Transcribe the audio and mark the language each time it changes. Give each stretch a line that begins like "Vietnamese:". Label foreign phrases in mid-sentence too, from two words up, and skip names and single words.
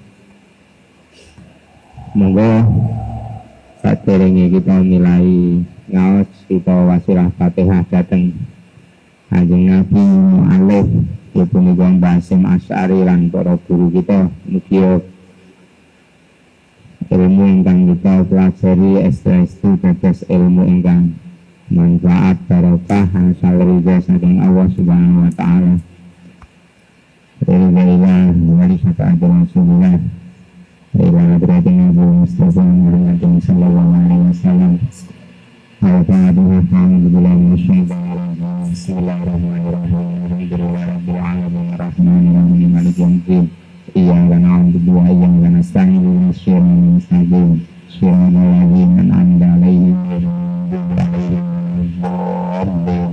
Javanese: Monggo saderenge kita milai ngaos kita wasilah Fatihah dhateng Kanjeng Nabi Mu'alif punika Mbah Hasyim Asy'ari lan para guru kita, mugi ilmu ingkang kita pelajari estu dados ilmu ingkang manfaat barokah asal ridha saking
Arabic: الله سبحانه وتعالى. الحمد لله وشفاعة رسول الله إلى حضرة النبي المصطفى محمد صلى الله عليه وسلم. Al-Fatihah. أعوذ بالله من الشيطان الرجيم. بسم الله الرحمن الرحيم. الحمد لله رب العالمين الرحمن الرحيم مالك يوم الدين. إياك نعبد وإياك نستعين اهدنا الصراط المستقيم صراط الذين أنعمت عليهم غير المغضوب عليهم.